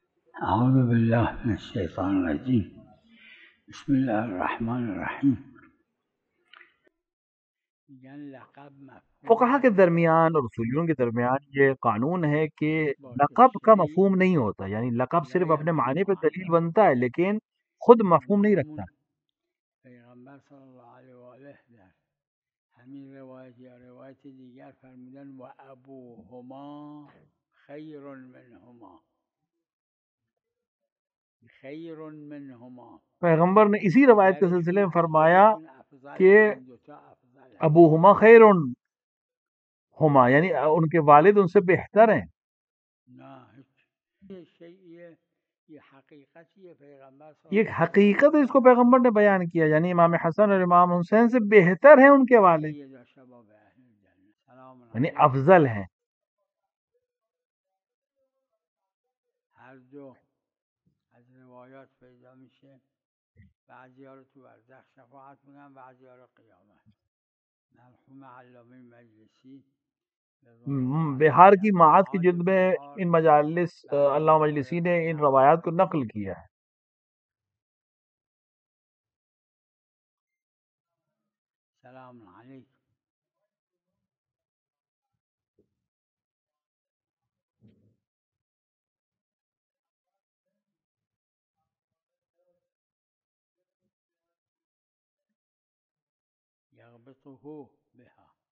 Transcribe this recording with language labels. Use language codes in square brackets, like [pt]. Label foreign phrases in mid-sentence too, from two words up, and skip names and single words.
[ar] أعوذ بالله من الشيطان الرجيم بسم الله الرحمن الرحیم. [ur] فقہا کے درمیان اور اصولیوں کے درمیان یہ قانون ہے کہ لقب کا مفہوم نہیں ہوتا، یعنی لقب صرف اپنے معنی پہ دلیل بنتا ہے لیکن خود مفہوم نہیں رکھتا۔ [fa] پیغمبر [ar] صلی اللہ علیہ وآلہ [fa] در همین روایت یا روایت دیگر فرمودن [ar] و ابوهما خیر منهما خیر منهما. [ur] پیغمبر نے اسی روایت کے سلسلے میں فرمایا کہ [ar] ابوہما خیر ہما، [ur] یعنی ان کے والد ان سے بہتر ہیں۔ یہ ایک حقیقت ہے، اس کو پیغمبر نے بیان کیا، یعنی امام حسن اور امام حسین سے بہتر ہیں ان کے والد، یعنی افضل ہیں۔ [fa] هر دو از روایات پیدا میشه، بعضی‌ها رو تو برزخ شفاعت میکنن، بعضی‌ها رو قیامت. مرحوم علامه مجلسی [ur] بہار کی معاد کی جلد میں ان مجالس علامہ مجلسی نے ان روایات کو نقل کیا ہے۔ [ar] سلام علیکم. یغبطه بها.